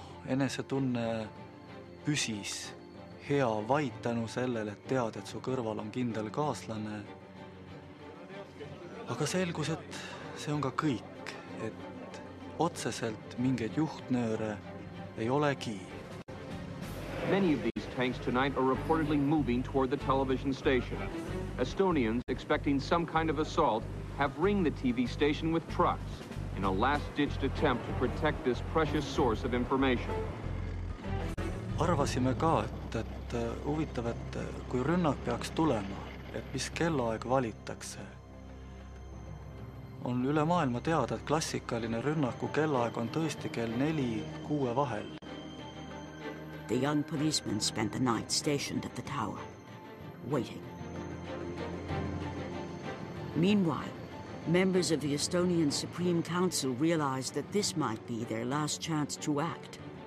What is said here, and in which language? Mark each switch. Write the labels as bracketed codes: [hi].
[et] Enesetunne püsis hea vaid tänu sellele, et tead, et su kõrval on kindel kaaslane. Aga selgus, et see on ka kõik, et otseselt mingeid juhtnööre ei olegi. [en] Many of these tanks tonight are reportedly moving toward the television station. Estonians, expecting some kind of assault, have ringed the TV station with trucks. in a last-ditched attempt to protect this precious source of information. [et] Arvasime ka, et huvitav, et kui rünnak peaks tulema, et mis kellaaeg valitakse. On üle maailma teada, et klassikaline rünnaku kellaaeg on tõesti kell 4-6 vahel. [en] The young policeman spent the night stationed at the tower, waiting. Meanwhile, members of the Estonian Supreme Council realized that this might be their last chance to act.